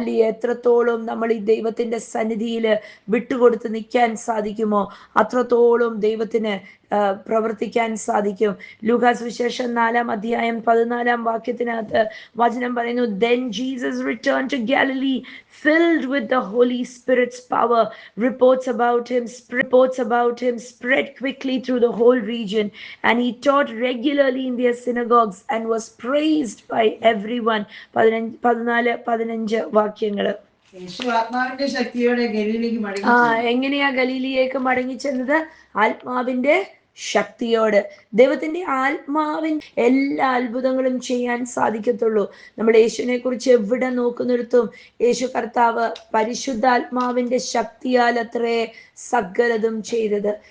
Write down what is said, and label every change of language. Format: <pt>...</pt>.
<ml>എത്രത്തോളം നമ്മൾ ഈ ദൈവത്തിന്റെ സന്നിധിയിൽ വിട്ടുകൊടുത്ത് നിൽക്കാൻ സാധിക്കുമോ അത്രത്തോളം ദൈവത്തിന് പ്രവർത്തിക്കാൻ സാധിക്കും. ലൂക്കാസ് വിശേഷം 4-ാം അധ്യായം 14-ാം വാക്യത്തിനകത്ത് വചനം പറയുന്നു,</ml> <en>Then Jesus returned to Galilee filled with the Holy Spirit's power. Reports about him spread quickly through the whole region, and he taught regularly in their synagogues and was praised by everyone.</en> <ml>14-15 വാക്യങ്ങള്. യേശു ആത്മാവിന്റെ ശക്തിയോടെ ഗലീലയ്ക്ക് മടങ്ങി. എങ്ങനെയാ ഗലീലിയേക്ക് മടങ്ങി ചെന്നത്? ആത്മാവിന്റെ ശക്തിയോട്. ദൈവത്തിന്റെ ആത്മാവിന് എല്ലാ അത്ഭുതങ്ങളും ചെയ്യാൻ സാധിക്കത്തുള്ളൂ. നമ്മൾ യേശുവിനെ കുറിച്ച് എവിടെ നോക്കുന്നിടത്തും യേശു കർത്താവ് പരിശുദ്ധാത്മാവിന്റെ ശക്തിയാൽ അത്രേ സകലതും ചെയ്തത്.</ml>